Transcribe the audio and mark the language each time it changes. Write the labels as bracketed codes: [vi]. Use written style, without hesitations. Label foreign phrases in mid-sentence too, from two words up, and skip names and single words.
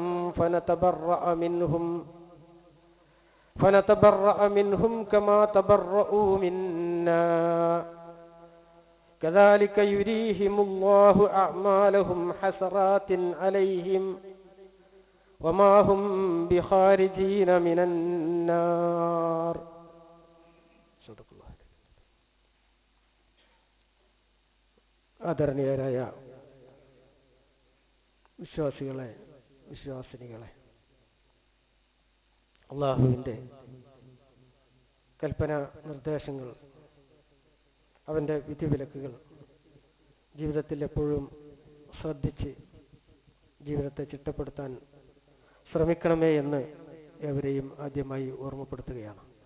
[ar] فنتبرأ منهم كما تبرؤوا منا كذلك يريهم الله أعمالهم حسرات عليهم وما هم بخارجين من النار صدق الله [ml] ആദരണീയരായ വിശ്വാസിനികളെ അള്ളാഹുവിൻ്റെ കൽപ്പന നിർദ്ദേശങ്ങൾ അവൻ്റെ വിധിവിലക്കുകൾ ജീവിതത്തിൽ എപ്പോഴും ശ്രദ്ധിച്ച് ജീവിതത്തെ ചിട്ടപ്പെടുത്താൻ ശ്രമിക്കണമേ എന്ന് ഏവരെയും ആദ്യമായി ഓർമ്മപ്പെടുത്തുകയാണ്.